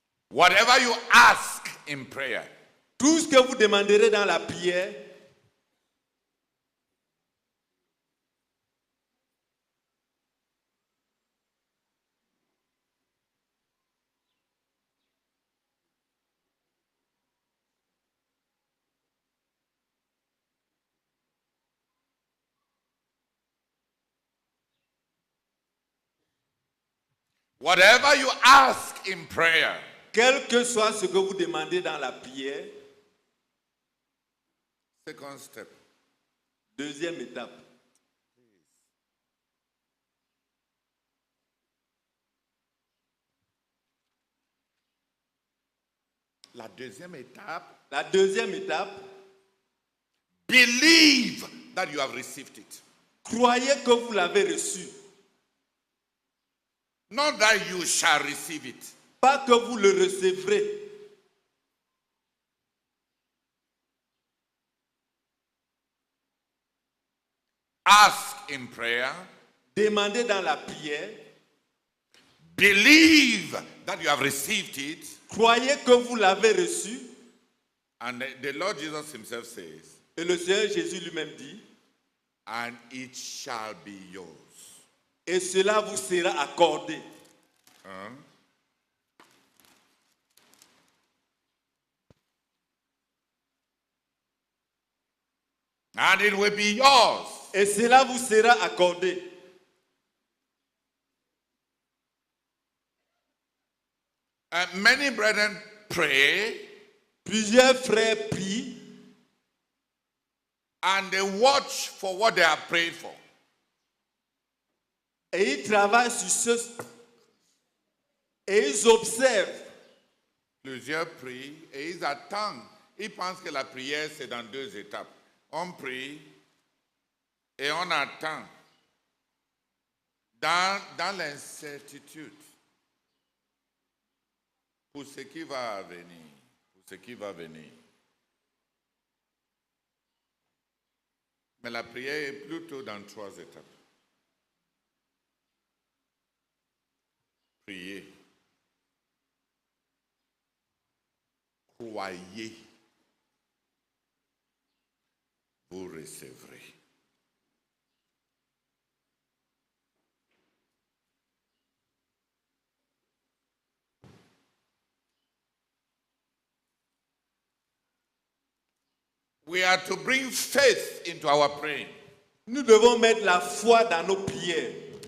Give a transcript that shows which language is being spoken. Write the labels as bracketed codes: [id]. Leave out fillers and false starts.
[en] Whatever you ask in prayer, [fr] Tout ce que vous demanderez dans la prière, [en] whatever you ask in prayer, [fr] quel que soit ce que vous demandez dans la prière, [en] second step, [fr] deuxième étape. la deuxième étape, La deuxième étape, [en] believe that you have received it. [fr] croyez que vous l'avez reçu. [en] Not that you shall receive it. [fr] Pas que vous le recevrez. [en] Ask in prayer, [fr] Demandez dans la prière. [en] believe that you have received it, [fr] Croyez que vous l'avez reçu. [en] and the Lord Jesus himself says, [fr] Et le Seigneur Jésus lui-même dit, [en] and it shall be yours. [fr] et cela vous sera accordé. [en] And it will be yours. [fr] Et cela vous sera accordé. [en] Many brethren pray [fr] Plusieurs frères prient [en] and they watch for what they are praying for. [fr] et ils travaillent sur ce et ils observent. Plusieurs prient et ils attendent. Ils pensent que la prière, c'est dans deux étapes. On prie et on attend dans l'incertitude pour ce qui va venir. Pour ce qui va venir. Mais la prière est plutôt dans trois étapes. Priez. Croyez. Vous recevrez. [en] We are to bring faith into our praying. [fr] Nous devons mettre la foi dans nos prières.